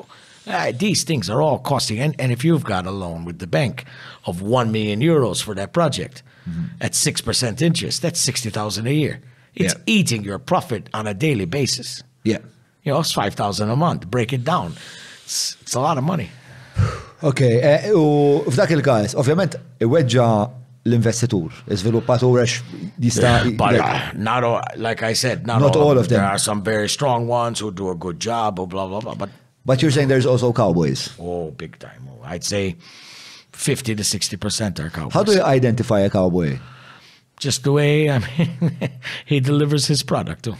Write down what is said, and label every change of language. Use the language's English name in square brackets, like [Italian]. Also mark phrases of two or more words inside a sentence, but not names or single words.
[English] These things are all costing. And if you've got a loan with the bank of 1 million euros for that project at 6% interest, that's 60,000 a year. It's eating your profit on a daily basis. Yeah. You know, it's 5,000 a month. Break it down. It's a lot of money. Okay. [Maltese] U f'dak il-każ, ovvjament, iweġġa l-investitur, iżviluppatur għax jista' [English] not all, like I said, not all of them. There are some very strong ones who do a good job, or blah, blah, blah. But you're saying there's also cowboys? Oh, big time. Oh, I'd say 50 to 60% are cowboys. How do you identify a cowboy? Just the way, I mean, he delivers his product too.